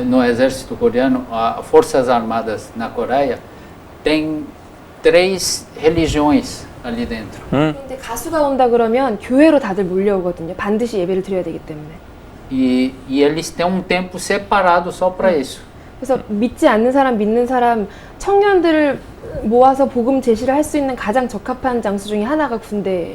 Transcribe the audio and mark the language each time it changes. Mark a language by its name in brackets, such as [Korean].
[Portuguese] No exército coreano, as forças armadas na Coreia tem 3 religiões ali dentro. [Korean] 그런데 가수가 온다 그러면 교회로 다들 몰려오거든요. 반드시 예배를 드려야 되기 때문에. [Portuguese] E eles têm um tempo separado só para isso. [Korean] 그래서 믿지 않는 사람, 믿는 사람, 청년들을 모아서 복음 제시를 할 수 있는 가장 적합한 장소 중에 하나가 군대.